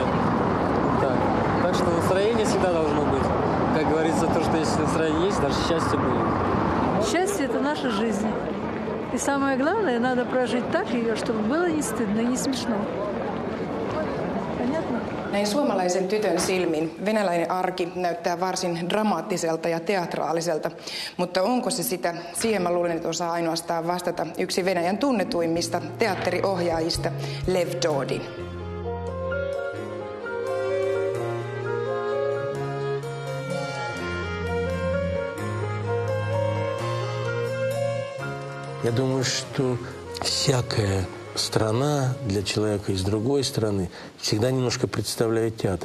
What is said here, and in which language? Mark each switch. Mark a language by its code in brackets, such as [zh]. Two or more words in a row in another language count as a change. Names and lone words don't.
[ru] Так что настроение всегда должно быть. Как говорится, то, что если настроение есть, даже счастье будет. Счастье – это наша жизнь. И самое главное, надо прожить так ее, чтобы было не стыдно и не смешно. Понятно? [fi] Näin suomalaisen tytön silmin venäläinen arki näyttää varsin dramaattiselta ja teatraaliselta, mutta onko se sitä? Siihen mä luulen, että osaa ainoastaan vastata yksi Venäjän tunnetuimmista teatteriohjaajista, Lev Dodin. [ru] Я думаю, что всякая страна для человека из другой страны всегда немножко представляет театр.